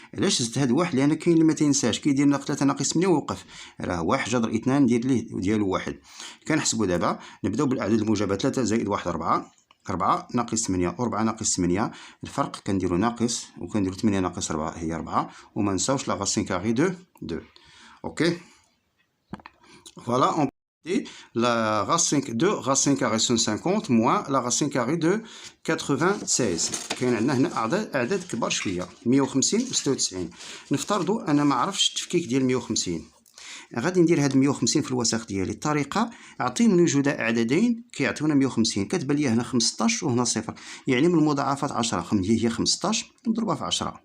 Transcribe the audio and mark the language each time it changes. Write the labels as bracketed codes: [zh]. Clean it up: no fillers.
[ar] علاش زدت هاد واحد؟ لان كاين اللي ما تينساش كيدير 3 ناقص 8 ووقف راه 1 جذر 2 ندير ليه ديالو 1. كنحسبوا دابا نبداو بالاعداد الموجبه 3 زائد 1 4 4 ناقص 8 و4 ناقص 8 الفرق كنديرو ناقص وكنديرو 8 ناقص 4 هي 4 وما نساوش لا غاسين كاري دو 2. [fr] اوكي فوالا la racine de racine carrée 150 moins la racine carrée de 96. [ar] كاين عندنا هنا اعداد كبار شويه 150 و 96. نفترضوا انا ما عرفتش التفكيك ديال 150 غادي ندير هاد 150 في الوسط ديالي. الطريقه اعطيني جداء عددين كيعطيونا 150 كتبان لي هنا 15 وهنا صفر يعني من المضاعفات 10 هي 15 نضربها في 10.